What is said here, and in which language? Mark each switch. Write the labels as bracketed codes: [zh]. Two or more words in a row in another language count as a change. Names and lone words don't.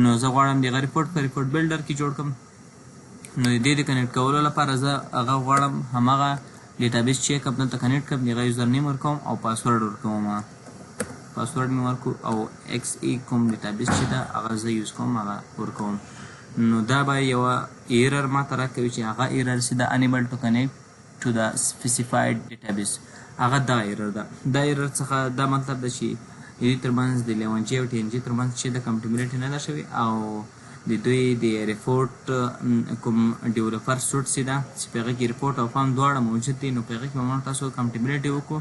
[ps] نو زه غواړم د هغه ریپورټ په [en] report builder [ps] کې جوړ کړم. نو د دې د کنیکټ کولو لپاره زه هغه غواړم هماغه ډیټابیس چې کوم دلته کنیکټ کړم، د هغه [en] user name [ps] ورکوم او پاسورډ ورکوم، پاسورډ مې ورکو او XE کوم ډیټابیس چې ده هغه زه یوز کوم هغه ورکوم. نو دا به یوه ایرر ما ته راکوي چې هغه ایرر چې ده [en] unable to connect to the specified database، [ps] هغه دا ایرر ده. دا ایرر څخه دا مطلب ده چې د دوی ترمنځ د 11G او 10G ترمنځ چې د کمپیټیبلیټي نه ده شوې، او د دوی د ریپورټ کوم [en] developer suite [ps] چې ده چې په هغه کې ریپورټ او فارم دواړه موجود دي، نو په هغه کې به موږ تاسو کمپیټیبلیټي وکړو.